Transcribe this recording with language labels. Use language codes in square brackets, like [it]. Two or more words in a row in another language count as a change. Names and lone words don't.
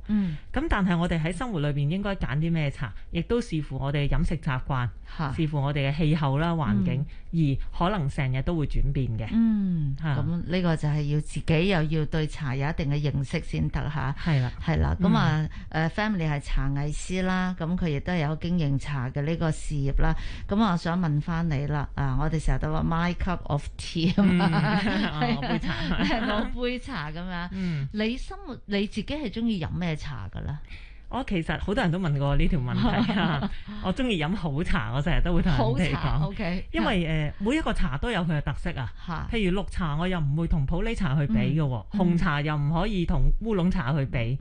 [yue] 咁但係我哋喺生活裏邊應該揀啲咩茶，亦都視乎我哋飲食習慣，視乎我哋嘅氣候啦、環境，而可能成日都會轉變嘅。咁呢個就係要自己又要對茶有一定嘅認識先得嚇。係啦。咁family 係茶藝師啦，咁佢亦都係有經營茶嘅呢個事業啦。咁我想問翻你啦，我哋成日都話 [en] my cup of tea [yue] 我杯茶，我杯茶咁樣。你生活你自己係中意飲咩茶噶啦？我其實好多人都問過呢條問題。我中意飲好茶，我成日都會同人哋講。因為每一個茶都有佢嘅特色啊。譬如綠茶，我又唔會同普洱茶去比嘅，紅茶又唔可以同烏龍茶去比。